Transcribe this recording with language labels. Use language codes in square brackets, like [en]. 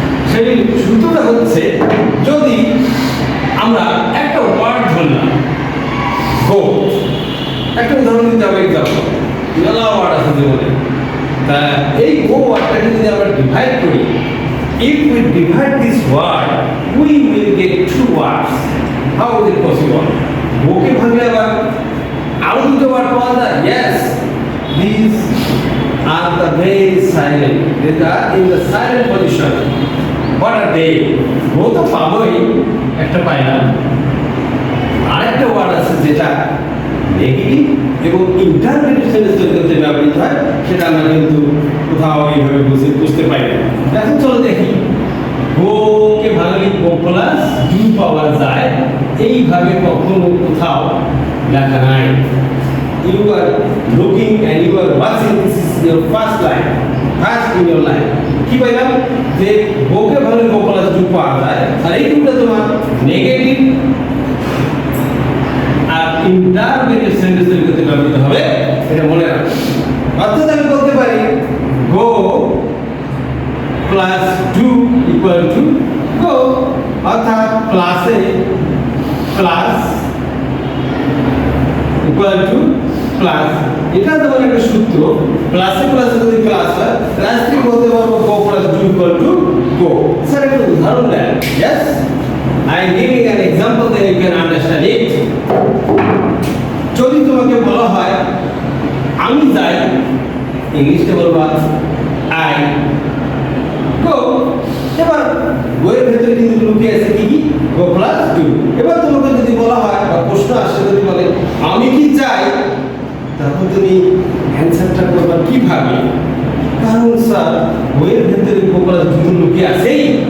[bn] সেই সূত্রটা হচ্ছে, যদি আমরা একটা ওয়ার্ড ধরলাম গো, একটা উদাহরণ দিতে হবে, এক্সাম্পল মেলা ওয়ার্ড আছে জীবনে, তা এই গো ওয়ার্ডটাকে যদি আমরা ডিভাইড করি, [en] if we divide this word we will get two words. How is it possible? [bn] গোকে ভাঙলে আবার আরো দুটো ওয়ার্ড পাওয়া যায়। [en] Yes, these are the very silent, they are in the silent position. What are they? [bn] গো তো পাবোই, একটা পাইলাম, আরেকটা ওয়ার্ড আছে যেটা নেগেটিভ এবং ইন্টারনেটিভ সেন্টেন্স তৈরি করতে ব্যবহৃত হয়, সেটা আমরা কিন্তু কোথাও এইভাবে বুঝতে পাই না। এখন চলো দেখি, গোকে ভাঙলে গো প্লাস ডু পাওয়া যায়, এইভাবে কখনো কোথাও লেখা নাই। [en] You are looking and you are watching, this is your first line, first in your line. [bn] কি পাইলাম, যে গোকে ভাঙলে গো প্লাস ডু পাওয়া যায়, আর এই দুটো তোমার নেগেটিভ আর ইন্টারমিডিয়েট সেন্টেন্স তৈরি করতে ব্যবহৃত হবে, এটা মনে রাখো। অর্থাৎ আমি বলতে পারি গো plus do equal to go, অর্থাৎ প্লাসে প্লাস ইকুয়াল টু প্লাস। এটা যেমন একটা সূত্র, প্লাসে প্লাসে যদি প্লাস হয়, লাস্টে বলতে পারবো গো plus do equal to go. Sir একটা উদাহরণ দেন। [en] Yes, I am giving an example, then you can understand it. [bn] যদি তোমাকে বলা হয় আমি যাই, ইংলিশে বলবা আই গো। এবার গোয়ের ভেতরে কিন্তু লুকিয়ে আছে কি, গো প্লাস ডু। এবার তোমাকে যদি বলা হয় বা প্রশ্ন আসে, যদি বলে আমি কি যাই, তারপর তুমি অ্যান্সারটা করবা কিভাবে, কারণ স্যার গোয়ের ভেতরে গো প্লাস ডু লুকিয়ে আছেই।